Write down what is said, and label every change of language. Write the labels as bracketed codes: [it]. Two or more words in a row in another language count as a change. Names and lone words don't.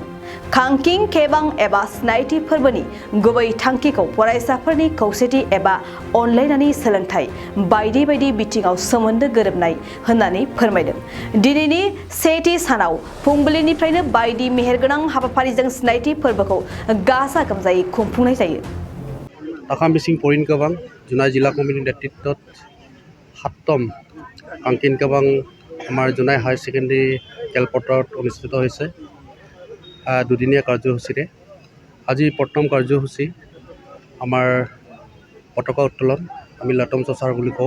[brx] खांकिं केबां एबा स्नायथि फोरबोनि गुबै थांखिखौ फरायसाफोरनि खौसेथि एबा अनलायनानै सोलोंथाइ बायदि बायदि बिथिङाव सोमोन्दो गोरोबनाय होननानै फोरमायदों। दिनैनि सेथि सानाव फुंबिलिनिफ्रायनो बायदि मेहेरगोनां हाबाफारिजों स्नायथि फोरबोखौ गाजा गोमजायै खुंफुंनाय जायो। [as] आसाम मिसिं परिन गोबां जुनाय जिल्ला कमिटिनि नेतृत्वत 7তম খাংকিং কেবাং আমাৰ জুনাই হায়াৰ ছেকেণ্ডেৰী খেলপথাৰত অনুষ্ঠিত হৈছে। দুদিনীয়া কাৰ্যসূচীৰে আজি প্ৰথম কাৰ্যসূচী আমাৰ পতাকা উত্তোলন, আমি লাটম চচাৰ বুলি কওঁ।